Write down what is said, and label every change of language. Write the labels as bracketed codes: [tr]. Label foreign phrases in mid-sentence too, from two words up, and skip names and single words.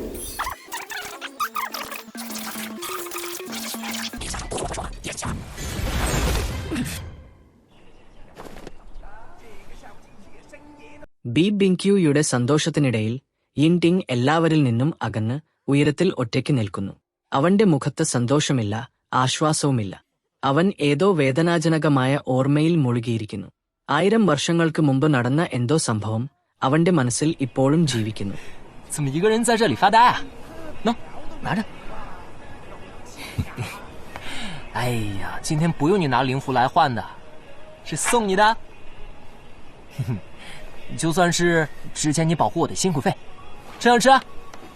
[ml] BBQയുടെ സന്തോഷത്തിനിടയിൽ യിൻഡിങ് എല്ലാവരിൽ നിന്നും അകന്ന് ഉയരത്തിൽ ഒറ്റയ്ക്ക് നിൽക്കുന്നു. അവന്റെ മുഖത്ത് സന്തോഷമില്ല, ആശ്വാസവുമില്ല. അവൻ ഏതോ വേദനാജനകമായ ഓർമ്മയിൽ മുഴുകിയിരിക്കുന്നു. 1000 വർഷങ്ങൾക്ക് മുമ്പ് നടന്ന എന്തോ സംഭവം അവന്റെ മനസ്സിൽ ഇപ്പോഴും ജീവിക്കുന്നു. [zh] 怎么一个人在这里发呆啊？喏，拿着。哎呀，今天不用你拿灵符来换的，是送你的。就算是之前你保护我的辛苦费，这样吃啊。